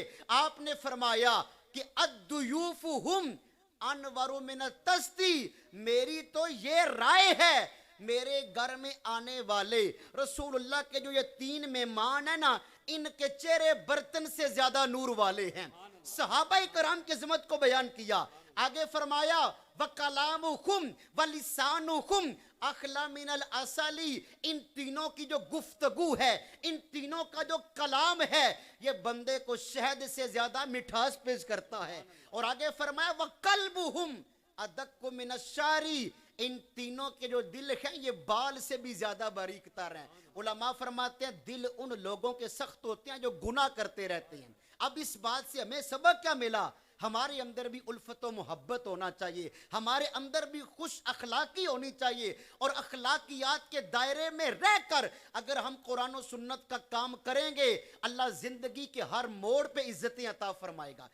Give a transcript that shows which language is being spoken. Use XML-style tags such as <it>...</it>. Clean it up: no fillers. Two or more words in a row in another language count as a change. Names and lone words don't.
<ur>آپ نے فرمایا کہ</ur> <ar>الضیوف ہم انور من التستی،</ar> <ur>میری تو یہ رائے ہے میرے گھر میں آنے والے رسول اللہ کے جو یہ 3 مہمان ہیں نا، ان کے چہرے برتن سے زیادہ نور والے ہیں۔ صحابہ کرام کی عظمت کو بیان کیا، آگے فرمایا</ur> <ar>وَكَلَامُكُمْ وَلِسَانُكُمْ اخلا من الاسالی،</ar> <ur>ان تینوں کی جو گفتگو ہے، ان تینوں کا جو کلام ہے، یہ بندے کو شہد سے زیادہ مٹھاس پیش کرتا ہے۔ اور آگے فرمایا</ur> <ar>وَقَلْبُهُمْ اَدَقُّ مِنَ الشَّعْرِ،</ar> <ur>ان تینوں کے جو دل ہیں یہ بال سے بھی زیادہ باریک تر ہیں۔ علماء فرماتے ہیں دل ان لوگوں کے سخت ہوتے ہیں جو گناہ کرتے رہتے ہیں۔ اب اس بات سے ہمیں سبق کیا ملا؟ ہمارے اندر بھی الفت و محبت ہونا چاہیے، ہمارے اندر بھی خوش اخلاقی ہونی چاہیے، اور اخلاقیات کے دائرے میں رہ کر اگر ہم قرآن و سنت کا کام کریں گے، اللہ زندگی کے ہر موڑ پہ عزتیں عطا فرمائے گا۔</ur>